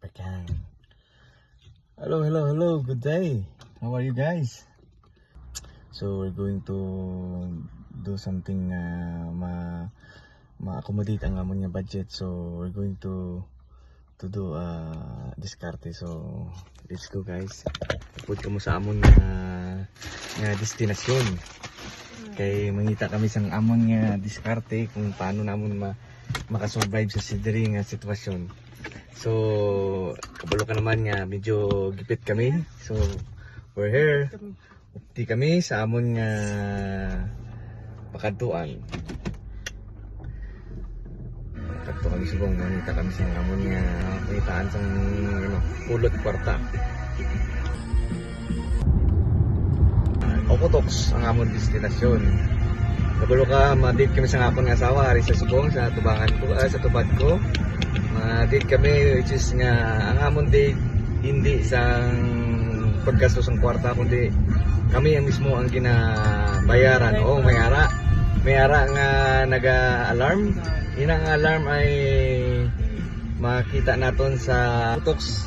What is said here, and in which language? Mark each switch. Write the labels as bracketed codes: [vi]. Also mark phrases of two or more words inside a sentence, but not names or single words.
[en] Second. Hello. Good day. How are you guys? So we're going to do something [hil] ma-accommodate ang amon nga budget. [en] So we're going to do diskarte. So let's go guys. [hil] Pupod kamo sa amon nga destinasyon. Kay mangita kami sang amon nga diskarte kung paano namon makasurvive sa sidiri nga sitwasyon. So kabalo ka naman nga medyo gipit kami. [en] So we're here. [hil] Upti kami sa amon nga pakadtuan. Pakadto kami subong mangita kami sa amon nga pakitaan sang pulot kwarta. Okotoks ang amon destinasyon. Kabalo ka, ma-date kami sa ngapon nga asawa ari sa subong sa tubangan ko, sa tubad ko. Ma-date kami [en] which is [hil] nga ang amon date hindi sang paggastos ng kwarta kundi kami ang mismo ang ginabayaran. Oh, may ara nga naga-alarm. Inang alarm ay makita naton sa Okotoks.